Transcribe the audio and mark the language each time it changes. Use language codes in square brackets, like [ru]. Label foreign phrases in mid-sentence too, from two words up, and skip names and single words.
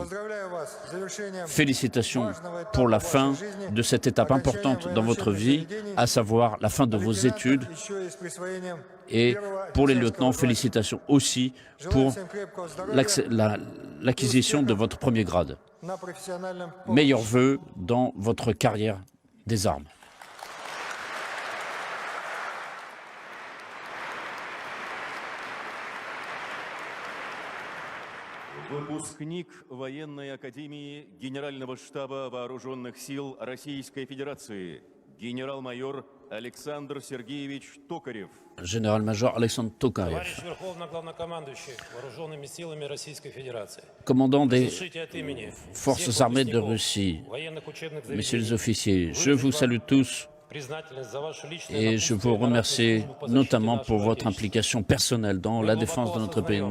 [fr] Félicitations pour la fin de cette étape importante dans votre vie, à savoir la fin de vos études. Et pour les lieutenants, félicitations aussi pour l'acquisition de votre premier grade. Meilleurs vœux dans votre carrière des armes. [ru] Выпускник военной академии Генерального штаба Вооруженных сил Российской Федерации, генерал-майор Александр Сергеевич Токарев. [fr] Général-major Alexandre Tokarev, commandant des forces armées de Russie, messieurs les officiers, je vous salue tous et je vous remercie notamment pour votre implication personnelle dans la défense de notre pays.